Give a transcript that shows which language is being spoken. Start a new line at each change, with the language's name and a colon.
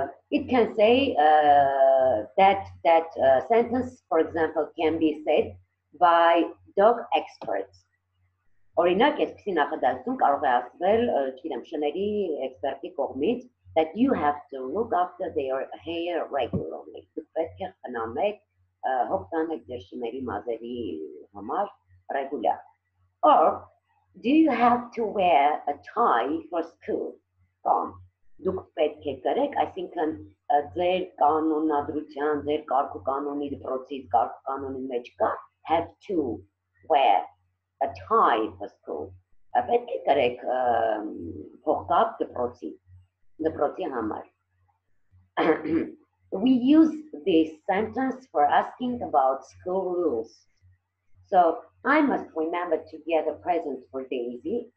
English: It can say that sentence, for example, can be said by dog experts.
Armenian: Օրինակ, այսպիսի նախադասություն կարող է ասվել, չգիտեմ, շների էքսպերտի կողմից,
English: that you have to look after their hair regularly.
Armenian: Դուք պետք է խնամեք, հոգ տանեք ձեր շների մազերի համար regular.
English: Or, do you have to wear a tie for school?
Armenian: Կամ դուք պետք է կրեք, այսինքն ձեր կանոնադրության, ձեր կարգ ու կանոնի դպրոցից կարգ ու կանոնի մեջ կա
English: have to wear a tie for school.
Armenian: Պետք է կրեք փողկապ դպրոցի համար։
English: We use this sentence for asking about school rules. So, I must remember to get a present for Daisy.